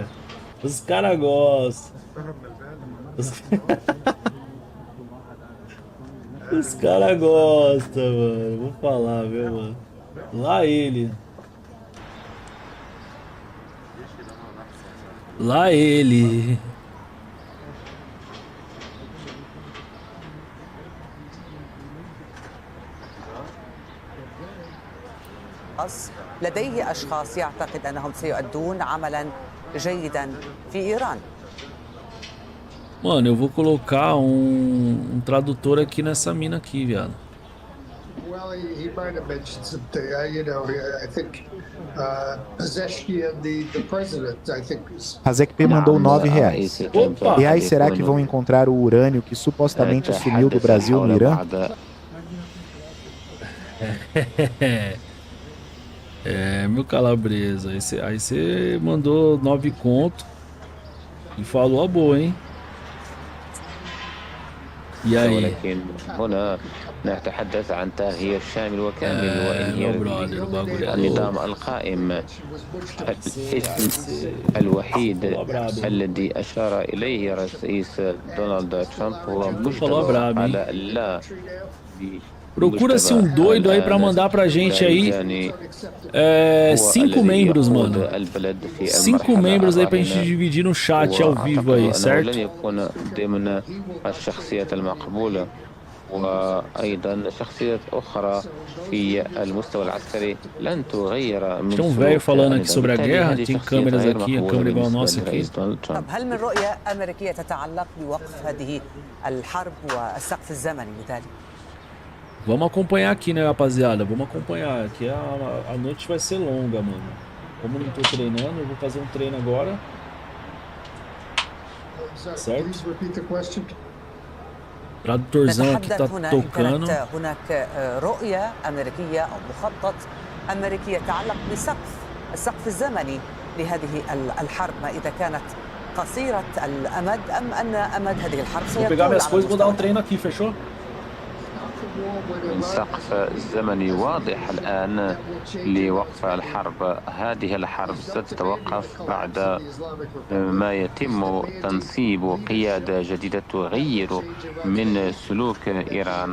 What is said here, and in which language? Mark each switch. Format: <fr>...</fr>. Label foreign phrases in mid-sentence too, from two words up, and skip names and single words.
<pt>Os caras gostam. Os caras gostam, mano. Vou falar, viu, mano. Lá ele. Lá ele.</pt> <ar>لديه أشخاص يعتقد أنهم سيؤدون عملا جيدا في إيران.</ar> <pt>Mano, eu vou colocar um tradutor aqui nessa mina aqui, viado.</pt> <en>Well, he might have mentioned something. You know, I think Pezeshkian, the president, I think.</en> <pt>Hazek mandou R$9. E aí, será que vão encontrar o urânio que supostamente sumiu do Brasil no Irã? Meu calabresa, aí você mandou 9 conto e falou a boa, hein? E aí?</pt> <ar>ولكن هنا نتحدث عن تغيير شامل وكامل وإنهيار النظام القائم. الاسم الوحيد الذي أشار إليه الرئيس دونالد ترامب هو مجتمع على لا.</ar> <pt>Procura-se um doido aí pra mandar pra gente aí 5 membros, mano. 5 membros aí pra gente dividir no chat ao vivo aí, certo?</pt> <ar>وأيضا شخصيات أخرى في المستوى العسكري لن تغير من</ar> <pt>Tem um velho falando aqui sobre a guerra, tem câmeras aqui, a câmera igual a nossa aqui.</pt> <ar>طب هل من رؤية أمريكية تتعلق بوقف هذه الحرب والسقف الزمني لذلك؟</ar> <pt>Vamos acompanhar aqui, né, rapaziada? Vamos acompanhar. Aqui a noite vai ser longa, mano. Como eu não tô treinando, eu vou fazer um treino agora. Certo? Tradutorzão aqui tá tocando.</pt> <ar>هناك رؤية أمريكية أو مخطط أمريكي يتعلق السقف الزمني لهذه الحرب، ما إذا كانت قصيرة الأمد أم أن أمد هذه الحرب سيطول.</ar> <pt>Vou pegar minhas coisas e vou dar um treino aqui, fechou?</pt> <ar>السقف الزمني واضح الآن لوقف الحرب. هذه الحرب ستتوقف بعد ما يتم تنصيب قيادة جديدة تغير من سلوك إيران.</ar>